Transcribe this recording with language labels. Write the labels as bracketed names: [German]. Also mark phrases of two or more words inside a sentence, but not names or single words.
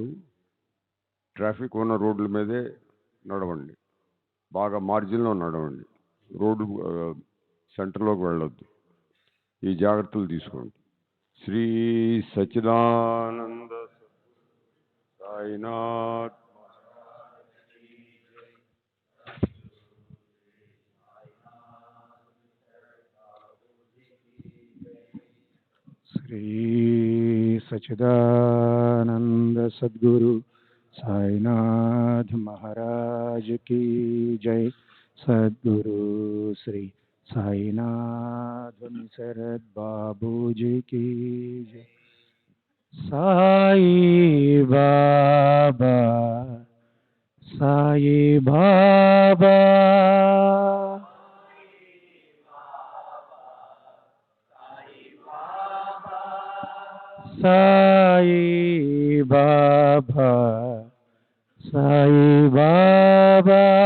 [Telugu] ట్రాఫిక్ ఉన్న రోడ్ల మీదే నడవండి. బాగా మార్జిన్లో నడవండి. రోడ్డు సెంటర్లోకి వెళ్ళొద్దు. ఈ జాగ్రత్తలు తీసుకోండి. శ్రీ సచ్చిదానంద సాయినాథ్ [Hindi] श्री सच्चिदानंद सद्गुरु साईनाथ महाराज की जय। सद्गुरु श्री साईनाथ शरद बाबू जी की जय। साई बाबा साई बाबा साई बाबा साई बाबा